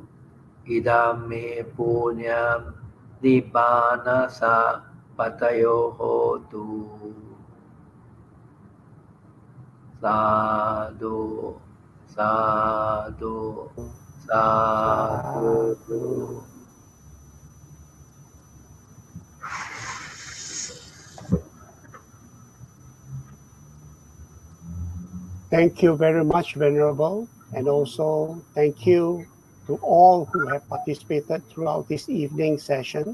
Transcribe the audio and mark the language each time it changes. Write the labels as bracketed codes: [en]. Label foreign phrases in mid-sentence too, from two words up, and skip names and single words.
[pi] Idam me punyam, nibbana sa patayo hotu. Sadhu, sadhu, sadhu. Sadhu. [en] Thank you very much, Venerable, and also thank you to all who have participated throughout this evening session.